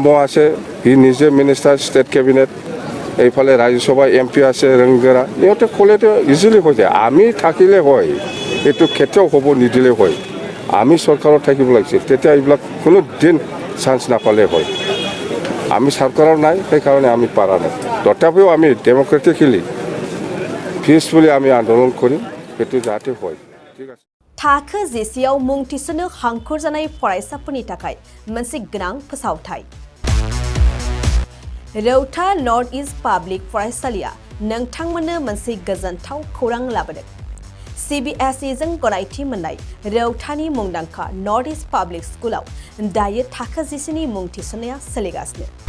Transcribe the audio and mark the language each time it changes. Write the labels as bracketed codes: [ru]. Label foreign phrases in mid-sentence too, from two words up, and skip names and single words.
[as] আছে সি নিজে [en] minister state cabinet [as] এইফালে ৰাজ্যসভা MP আছে ৰংগেৰা ইহঁতে ক'লেতো ইজিলি হৈ যায় আমি থাকিলে হয় এইটো কেতিয়াও হ'ব নিদিলে হয় আমি চৰকাৰত থাকিব লাগিছিল তেতিয়া এইবিলাক কোনো দিন চান্স নাপালে হয় আমি চৰকাৰৰ নাই সেইকাৰণে আমি পাৰা নাই তথাপিও আমি [en] democratically peacefully [as] আমি আন্দোলন কৰিম সেইটো যাতে হয় ঠিক আছে [brx] थाखो जिसेयाव मुं थिसननो हांखुर जानाय फरायसाफोरनि थाखाय मोनसे गोनां फोसावथाय रौता नर्थ इस्ट पाब्लिक फरायसालिया नोंथांमोननो मोनसे गोजोनथाव खौरां लाबोदों CBSE जों गनायथि मोननाय रौतानि मुंदांखा नर्थ इस्ट पाब्लिक स्कुलाव दायो थाखो जिसेनि मुं थिसननाया सोलिगासिनो